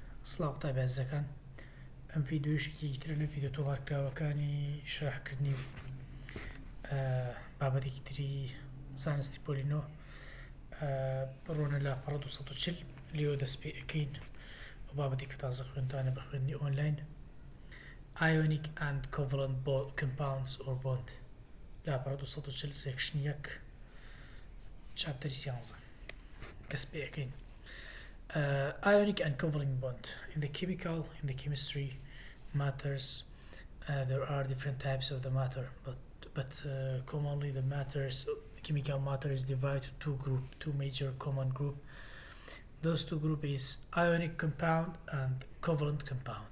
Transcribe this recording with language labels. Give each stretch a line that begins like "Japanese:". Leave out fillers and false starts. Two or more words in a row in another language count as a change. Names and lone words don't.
Central Kurdish: سڵاو تابێزەکان ئەم ڤیددیۆشێکی ترە لە ڤیددیۆ تۆوارکراوەکانی شەرحکردنی بابەتێکی تری زانستی پۆلینۆ بڕۆنە لا 240 لێوە دەست پێ ئەەکەین بە بابەتی کە تازە خوێنتانە بە خوێندنی ئۆنلاین
English: Ionic and covalent compounds or bond
Central Kurdish: لا 240 سێکشن 1 چاپتەری 11 دەست پێ ئەەکەین
English: Ionic and covalent bond. In the chemistry matters, there are different types of the matter, but commonly the chemical matter is divided to two major common group. Those two groups is ionic compound and covalent compound.